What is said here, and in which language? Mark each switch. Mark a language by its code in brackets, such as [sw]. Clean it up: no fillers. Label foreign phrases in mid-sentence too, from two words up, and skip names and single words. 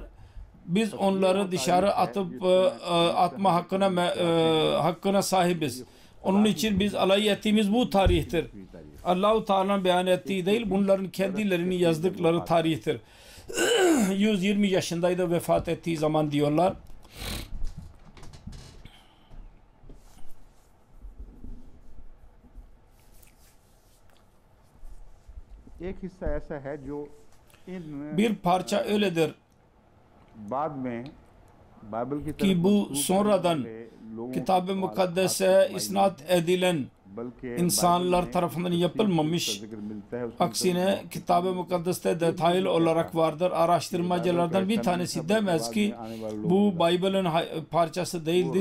[tr] Biz onları dışarı atıp atma hakkına sahibiz. Onun için biz alay ettiğimiz bu tarihtir. Allah-u Teala'nın beyan ettiği değil, bunların kendilerini yazdıkları tarihtir. 120 yaşındaydı vefat ettiği zaman diyorlar. [ur] ایک حصہ ایسا ہے جو ان [tr] Bir parça öyledir [ur] بعد میں بائبل کی [tr] ki bu sonradan Kitab-ı Mukaddes'e isnat edilen insanlar tarafından yapılmamış. Aksine Kitab-ı Mukaddes'te detaylı olarak vardır. Araştırmacılardan bir tanesi demez ki bu Bible'ın parçası değildi.